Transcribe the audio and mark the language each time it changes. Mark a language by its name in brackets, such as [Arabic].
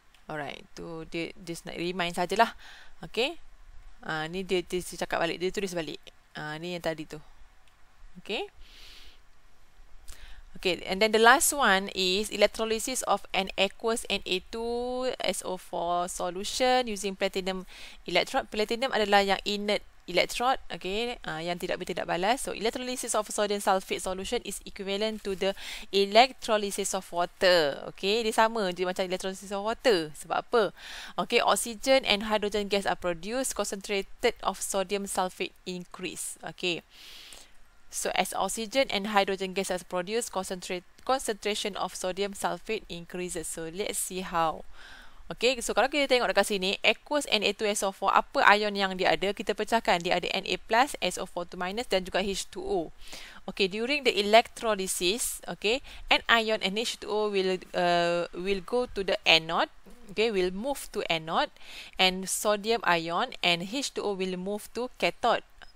[Malay] Alright, tu dia just nak remind sajalah. Okay. Ni dia cakap balik, dia tulis balik. Ni yang tadi tu. Okay. [English] Okay, and then the last one is electrolysis of an aqueous Na2SO4 solution using platinum electrode. [Malay] Platinum adalah yang inert electrode, okay, yang tidak balas. [English] So electrolysis of sodium sulfate solution is equivalent to the electrolysis of water. Okay, [Malay] dia sama je macam [English] electrolysis of water. [Malay] Sebab apa? [English] Okay, oxygen and hydrogen gas are produced, concentrated of sodium sulfate increase. Okay. So as oxygen and hydrogen gas is produced, concentration of sodium sulfate increases. So let's see how. [Malay] Okay, so kalau kita tengok dekat sini, aqueous Na2SO4, apa ion yang dia ada? Kita pecahkan, dia ada Na+, SO4 2- dan juga H2O. [English] Okay, during the electrolysis, okay, an ion NH2O will go to the anode. Okay, will move to anode, and sodium ion and H2O will move to cathode.